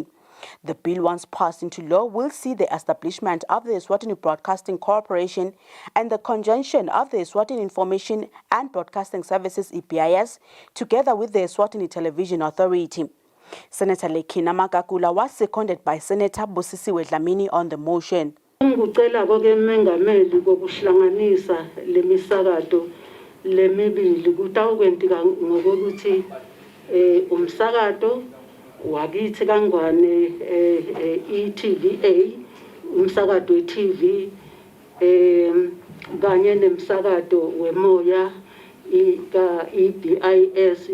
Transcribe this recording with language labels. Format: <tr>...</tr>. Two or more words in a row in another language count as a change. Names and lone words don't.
<en>The bill, once passed into law, will see the establishment of the Eswatini Broadcasting Corporation and the conjunction of the Eswatini Information and Broadcasting Services, EPIS, together with the Eswatini Television Authority. Senator Lekina Makakula was seconded by Senator Busisiwe Dlamini on the motion.</en> <ss>Ngicela konke mengameli kokuhlanganisa lemisakato lemibili kutawukwenzeka ngokuthi umsakato wakithi kangwane iTVA umsakato weTV kanye nemsakato wemoya iBIS</ss>